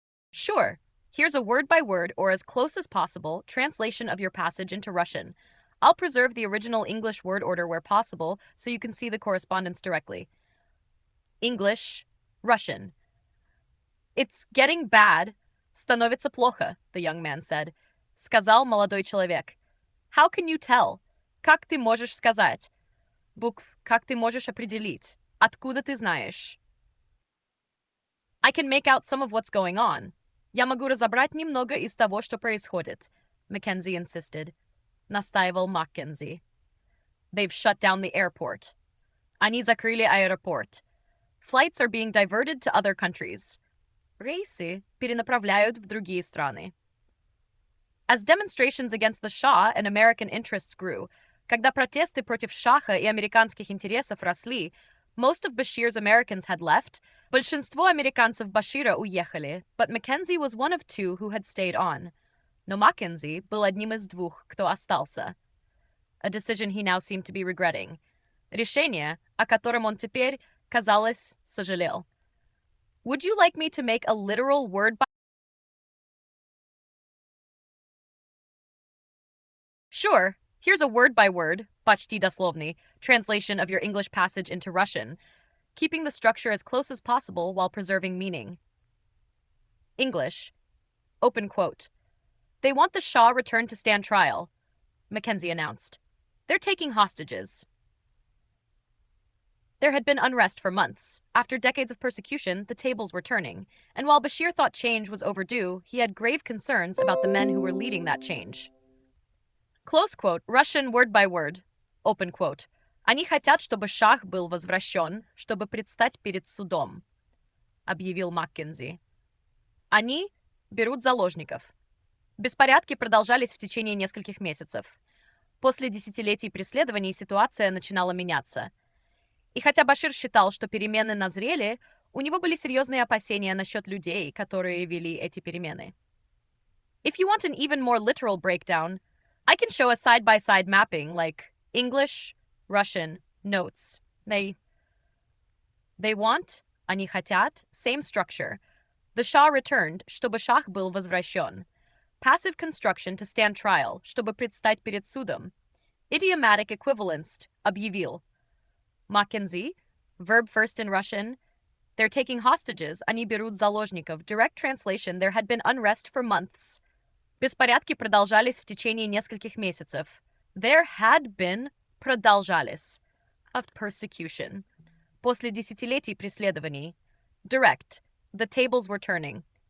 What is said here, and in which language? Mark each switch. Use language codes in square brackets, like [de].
[en] Sure, here's a word-by-word, or as close as possible, translation of your passage into Russian. I'll preserve the original English word order where possible so you can see the correspondence directly. English, Russian. It's getting bad. [ru] Становится плохо, [en] the young man said. [ru] Сказал молодой человек. [en] How can you tell? [ru] Как ты можешь сказать? Букв, как ты можешь определить? Откуда ты знаешь? [en] I can make out some of what's going on. [ru] Я могу разобрать немного из того, что происходит, [en] Mackenzie insisted. [ru] Настаивал [en] Mackenzie. They've shut down the airport. [ru] Они закрыли аэропорт. [en] Flights are being diverted to other countries. [ru] Рейсы перенаправляют в другие страны. [en] As demonstrations against the Shah and American interests grew, [ru] когда протесты против Шаха и американских интересов росли, [en] most of Bashir's Americans had left. [ru] Большинство американцев Башира уехали, [en] but Mackenzie was one of 2 who had stayed on. [ru] Но Mackenzie был одним из 2, кто остался. [en] A decision he now seemed to be regretting. [ru] Решение, о котором он теперь, казалось, сожалел. [en] Would you like me to make a literal word by? Sure, here's a word-by-word, [ru] почти дословный, [en] translation of your English passage into Russian, keeping the structure as close as possible while preserving meaning. English. Open quote. They want the Shah returned to stand trial, Mackenzie announced. They're taking hostages. There had been unrest for months. After decades of persecution, the tables were turning, and while Bashir thought change was overdue, he had grave concerns about the men who were leading that change. Close quote, Russian word by word. Open quote. [ru] Они хотят, чтобы Шах был возвращен, чтобы предстать перед судом, объявил Маккензи. Они берут заложников. Беспорядки продолжались в течение нескольких месяцев. После десятилетий преследований ситуация начинала меняться. И хотя Башир считал, что перемены назрели, у него были серьезные опасения насчет людей, которые вели эти перемены. [en] If you want an even more literal breakdown, I can show a side-by-side mapping like English, Russian, notes. They want, [ru] они хотят, [en] same structure. The Shah returned, [ru] чтобы Шах был возвращен. [en] Passive construction to stand trial, [ru] чтобы предстать перед судом. [en] Idiomatic equivalence, [ru] объявил. [en] Mackenzie, verb first in Russian. They're taking hostages, [ru] они берут заложников. [en] Direct translation, there had been unrest for months. [ru] Беспорядки продолжались в течение нескольких месяцев. [en] There had been, [ru] продолжались, [en] of persecution. [ru] После десятилетий преследований. [en] Direct. The tables were turning.